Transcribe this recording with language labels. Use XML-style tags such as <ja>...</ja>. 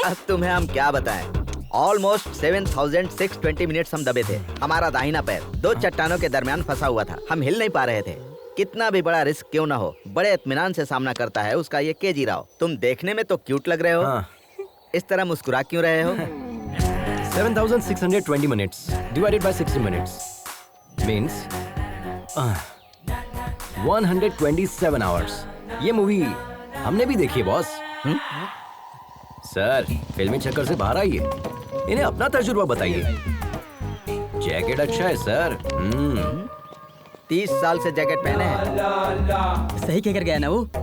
<hi>अब तुम्हें हम क्या बताएं? ऑलमोस्ट 7,620 मिनट्स हम दबे थे। हमारा दाहिना पैर 2 चट्टानों के दरमियान फंसा हुआ था, हम हिल नहीं पा रहे थे। कितना भी बड़ा रिस्क क्यों ना हो, बड़े इत्मीनान से सामना करता है उसका ये केजी राव। तुम देखने में तो क्यूट लग रहे हो, इस तरह मुस्कुरा क्यों रहे हो?</hi> <en>7,620 minutes divided by 60 minutes means 127 hours.</en> <hi>ये मूवी हमने भी देखी है बॉस। सर, फिल्मी चक्कर से बाहर आइए, इन्हें अपना तजुर्बा बताइए। जैकेट अच्छा है सर। 30 साल से जैकेट पहने हैं। सही कहकर गया ना वो।</hi>